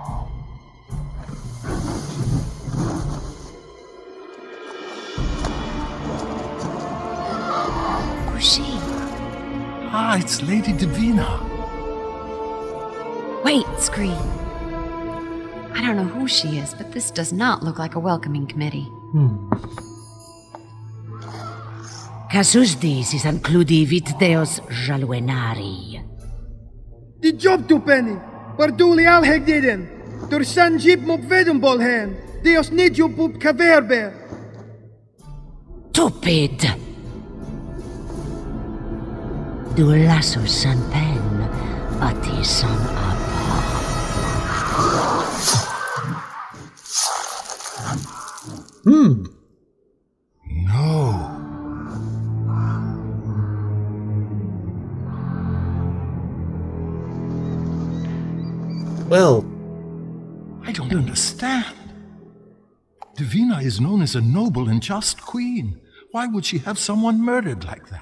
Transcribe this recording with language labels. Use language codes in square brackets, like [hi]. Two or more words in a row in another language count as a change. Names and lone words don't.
[en] Who's she? Ah, it's Lady Divina. Wait, Scree. I don't know who she is, but this does not look like a welcoming committee. Casus is includi vit deos jaluenari. Die job tu penny, parduli al hegdiden. Tur sanjib mop vedum bolhen. Deos nidju pup kaverbe. Tupid. Du lasso san pen, ati san apa. No. Well, I don't understand. Divina is known as a noble and just queen. Why would she have someone murdered like that?